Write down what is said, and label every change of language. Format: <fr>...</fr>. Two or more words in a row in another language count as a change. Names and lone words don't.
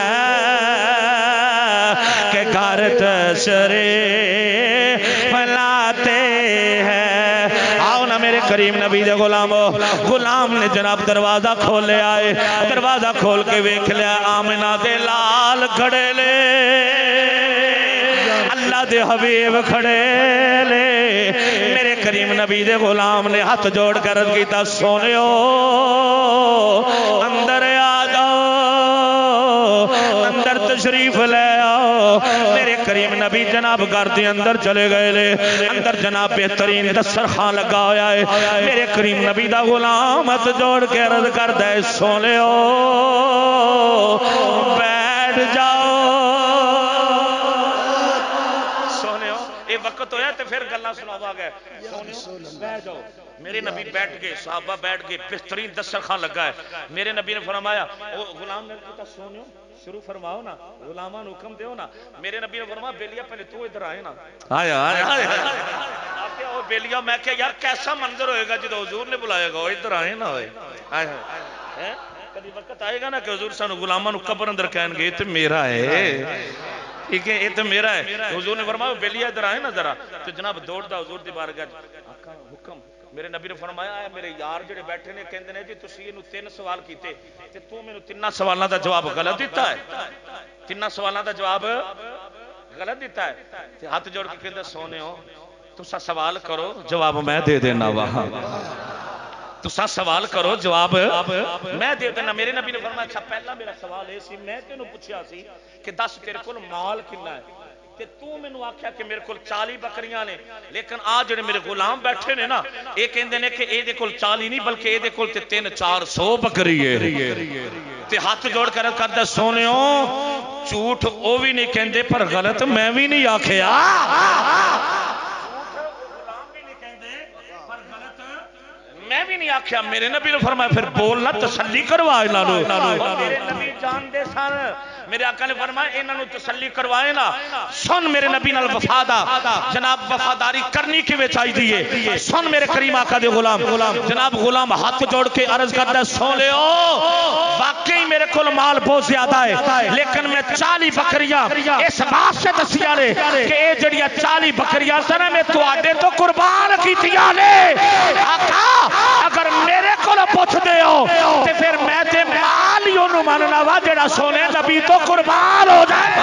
<ur>کے گھر تشریف لاتے ہیں</ur> <pa>آؤ نا میرے کریم نبی دے غلامو غلام نے جناب دروازہ کھولے آئے دروازہ کھول کے ویکھ لیا آمنہ دے لال کھڑے لے اللہ دے حبیب کھڑے لے میرے کریم نبی دے غلام نے ہاتھ جوڑ کر عرض کیتا سونےو اندر آ جاؤ اندر تشریف لے آؤ میرے کریم نبی جناب گھر دے اندر چلے گئے لے اندر جناب بہترین دسترخوان لگا ہویا ہے میرے کریم نبی دا غلام ہاتھ جوڑ کے عرض کردا ہے سونےو بیٹھ جاؤ وقت ہویا تے پھر گلاں سناوا گئے بیٹھ جاؤ میرے نبی بیٹھ گئے صحابہ بیٹھ گئے بہترین دسترخوان لگا ہے میرے نبی نے فرمایا او غلام نے کہا سونیو شروع فرماؤ نا غلاماں نو حکم دیو نا میرے نبی نے فرمایا بیلیا پہلے تو ادھر آئے نا آیا آیا او بیلیا میں کہ یار کیسا منظر ہوئے گا جدو حضور نے بلایا گا ادھر آئے نا ہوئے آیا کبھی وقت آئے گا نا کہ حضور سانو غلاماں نو قبر اندر کہن گے تے میرا ہے ٹھیک ہے یہ تو میرا ہے حضور نے فرمایا بیلیا ادھر آئے نا ذرا تو جناب دوڑدا حضور دی بارگاہ آقا حکم میرے نبی نے فرمایا ہے میرے یار جڑے بیٹھے نے کہندے نے جی تسی اینو 3 سوال کیتے تے تو مینوں 3 سوالاں دا جواب غلط دیتا ہے 3 سوالاں دا جواب غلط دیتا ہے تے ہاتھ جوڑ کے کہندا سونےو تسا سوال کرو جواب میں دے دینا وہاں تسا سوال کرو جواب میں دے دینا میرے نبی نے فرمایا اچھا پہلا میرا سوال ہے سی میں تینوں پوچھیا سی کہ 10 تیرے کول مال کنا ہے کہ تو مینوں آکھیا کہ میرے کول 40 بکریاں نے لیکن آ جڑے میرے غلام بیٹھے نے نا اے کہندے نے کہ اے دے کول 40 نہیں بلکہ اے دے کول تے 300-400 بکری ہے تے ہاتھ جوڑ کر کردا سونےو جھوٹ او بھی نہیں کہندے پر غلط میں بھی نہیں آکھیا میں بھی نہیں آکھیا میرے نبی نے فرمایا پھر بولنا تسلی کروا انہاں نو میرے نبی جان دے سن میرے آقا نے فرمایا انہاں نو تسلی کروائے نا سن میرے نبی نال وفادا جناب وفاداری کرنی کیویں چاہیے سن میرے کریم آقا دے غلام جناب غلام ہاتھ جوڑ کے عرض کردا سونےو واقعی میرے کول مال بہت زیادہ ہے لیکن میں 40 بکریاں اس بات سے دسیاں نے کہ اے جڑیاں 40 بکریاں سن میں تواڈے تو قربان کیتیاں نے آقا اگر میرے کو پوچھ دے ہو تے پھر میں تے مال ہی انہوں ماننا وا جڑا سونے نبی تو قربان ہو جائے</pa>